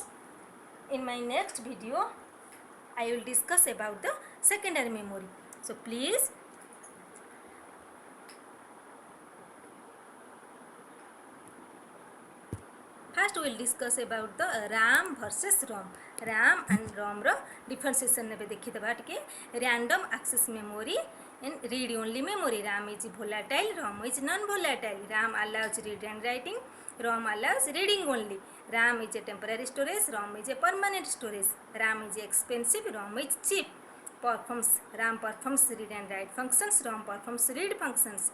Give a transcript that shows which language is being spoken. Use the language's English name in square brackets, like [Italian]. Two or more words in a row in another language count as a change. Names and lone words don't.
[English] In my next video, I will discuss about the secondary memory. So please first we will discuss about the RAM versus ROM. [Odia] RAM and ROM रो differentiation ନେ ଦେଖି ଦବା ଟିକେ. [English] Random access memory and read only memory. RAM is volatile, ROM is non volatile. RAM allows read and writing, ROM allows reading only. RAM is a temporary storage, ROM is a permanent storage. RAM is expensive, ROM is cheap. RAM performs read and write functions, ROM performs read functions.